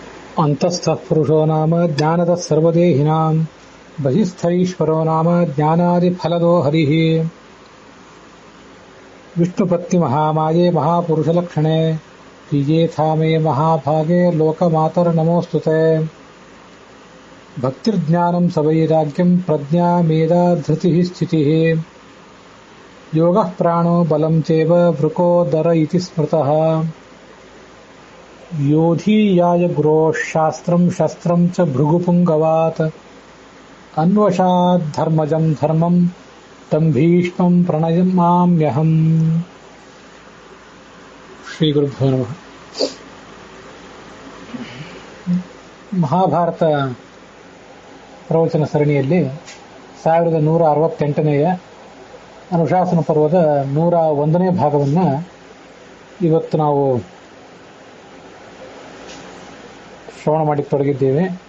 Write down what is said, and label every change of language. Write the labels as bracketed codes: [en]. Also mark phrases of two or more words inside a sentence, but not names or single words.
[sa] अन्तस्थः पुरुषो नाम ज्ञानद सर्वदेहिनां बहिस्थैश्वरो नाम ज्ञानादिफलदो हरिः विष्णुपत्नि महामाये महापुरुषलक्षणे श्रीयेथामे महाभागे लोकमातर्नमोस्तुते भक्तिर्ज्ञानं सवैराग्यं प्रज्ञा मेधा धृतिः स्थितिः योगः प्राणो बलं चैव वृकोदर इति स्मृतः योधीयाय गुरोः शास्त्रं शस्त्रं च भृगुपुंगवात् अन्वशात् धर्मजं धर्मं तं भीष्मं प्रणमाम्यहं. श्री गुरुभ्यो नमः. [kn] ಮಹಾಭಾರತ ಪ್ರವಚನ ಸರಣಿಯಲ್ಲಿ 1168ನೆಯ ಅನುಶಾಸನ ಪರ್ವದ 101ನೇ ಭಾಗವನ್ನು ಇವತ್ತು ನಾವು ಶ್ರವಣ ಮಾಡಿ ತೊಡಗಿದ್ದೇವೆ.